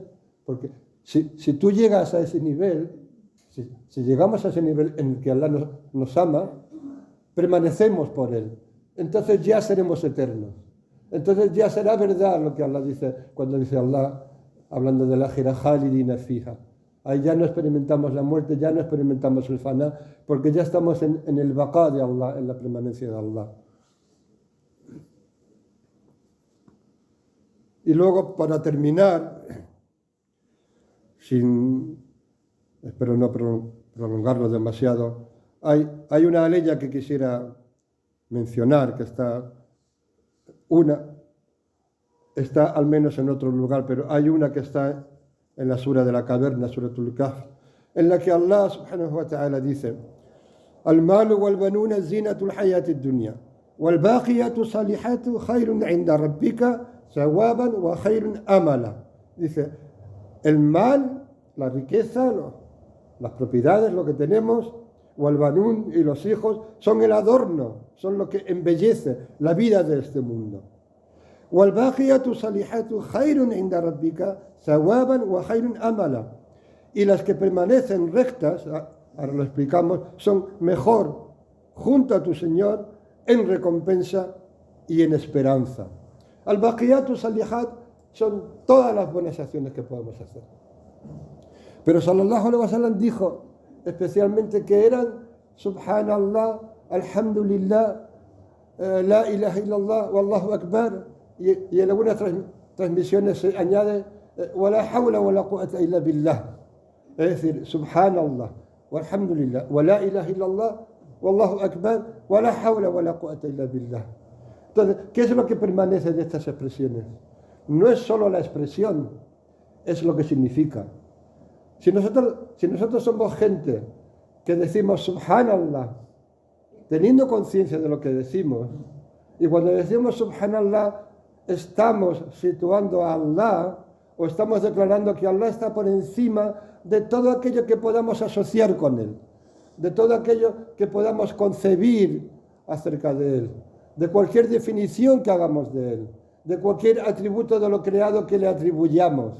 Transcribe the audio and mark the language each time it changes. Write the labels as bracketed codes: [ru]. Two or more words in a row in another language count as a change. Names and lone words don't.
[es] Porque si tú llegas a ese nivel, si llegamos a ese nivel en el que Allah nos ama, permanecemos por Él. Entonces ya seremos eternos. Entonces ya será verdad lo que Allah dice, cuando dice Allah, hablando de la gira, [ar] خالدين فيها. [es] Ahí ya no experimentamos la muerte, ya no experimentamos el faná, porque ya estamos en el baqa de Allah, en la permanencia de Allah. Y luego, para terminar, espero no prolongarlo demasiado, hay una aleya que quisiera mencionar, que está al menos en otro lugar, pero hay una que está en la sura de la caverna, [ar] سورة الكهف, [es] en la que Allah [ar] سبحانه وتعالى [es] dice, [ar] المال والبنون زينة الحياة الدنيا والباقيات الصالحات خير عند ربك ثوابا وخير أملا. [es] Dice, el mal, la riqueza, las propiedades, lo que tenemos, wal-banun y los hijos, son el adorno, son lo que embellece la vida de este mundo. [ar] وَالْبَاقِيَةُ صَالِحَاتُ خَيْرٌ عِنْدَ رَبِّكَ ثَوَابًا وَخَيْرٌ أَمَلًا. [es] Y las que permanecen rectas, ahora lo explicamos, son mejor junto a tu Señor en recompensa y en esperanza. [ar] الباقيات الصالحات [es] son todas las buenas acciones que podemos hacer. Pero [ar] صلى الله عليه وسلم [es] dijo especialmente que eran [ar] سبحان الله، الحمد لله، لا إله إلا الله، والله أكبر. [es] Y en algunas transmisiones se añade [ar] وَلَا حَوْلَ وَلَا قُوَّةَ إِلَّا بِاللَّهِ. [es] Es decir, [ar] سبحان الله، والحمد لله, وَلَا إِلَهَ إِلَّا اللَّهِ, وَاللَّهُ أَكْبَرُ, وَلَا حَوْلَ وَلَا قُوَّةَ إِلَّا بِاللَّهِ. [es] Entonces, ¿qué es lo que permanece de estas expresiones? No es solo la expresión, es lo que significa. Si nosotros somos gente que decimos Subhanallah, teniendo conciencia de lo que decimos, y cuando decimos Subhanallah, estamos situando a Allah, o estamos declarando que Allah está por encima de todo aquello que podamos asociar con Él, de todo aquello que podamos concebir acerca de Él, de cualquier definición que hagamos de Él, de cualquier atributo de lo creado que le atribuyamos.